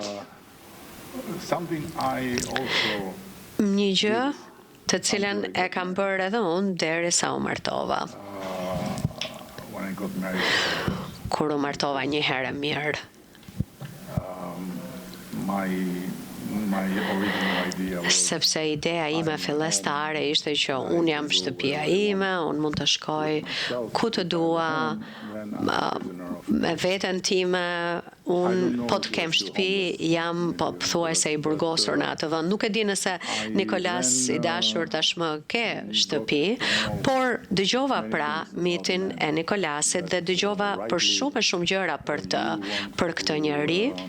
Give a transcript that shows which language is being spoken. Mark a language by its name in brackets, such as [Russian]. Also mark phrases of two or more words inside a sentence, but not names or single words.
[Albanian] Një gjë të cilën e kam bërë edhe unë derisa u martova. Kur u martova një herë mirë. [English] my original idea was [Albanian] sepse ideja ime fillestare ishte që unë jam shtëpia ime, unë mund të shkoj ku të dua, me veten time, unë po të kem shtëpi, jam po thuajse i burgosur në atë vend. Nuk e di nëse Nikolas i dashur tashmë ke shtëpi, por dëgjova pra mitin e Nikolasit dhe dëgjova për shumë gjëra për këtë njerëj.